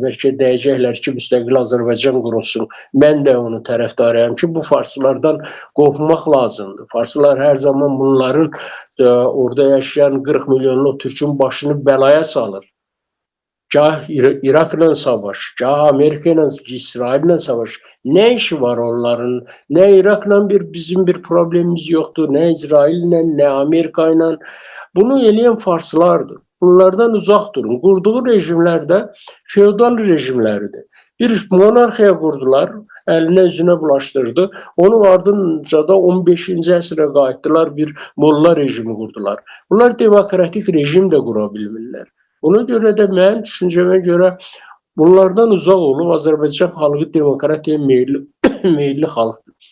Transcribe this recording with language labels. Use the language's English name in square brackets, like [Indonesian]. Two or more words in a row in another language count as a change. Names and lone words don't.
[Azerbaijani] Bəlkə deyəcəklər ki, müstəqil Azərbaycan qurulsun. Mən də onun tərəfdarıyam ki, bu farslardan qorxmaq lazımdır. Farslar hər zaman bunların orada yaşayan 40 milyonlu Türkün başını bəlaya salır. [Turkish] Gah İrak'la savaş, gah Amerika'yla, İsrail'le savaş. Ne işi var onların? Ne Irak'la bizim bir problemimiz yoktu, ne İsrail'le, ne Amerika'yla. Bunu eleyen Farslardır. Bunlardan uzak durun. Kurduğu rejimlerde feodal rejimlerdi. Bir monarxiya kurdular, eline yüzüne bulaştırdı. [Azerbaijani] Onun ardınca da 15-ci əsrə qayıtdılar, [Turkish] bir molla rejimi kurdular. [Azerbaijani] Bunlar demokratik rejim de kurabilmirlər. Ona görə də mənim düşüncəmə görə bunlardan uzaq olub Azərbaycan xalqı demokratiya meyilli xalqdır.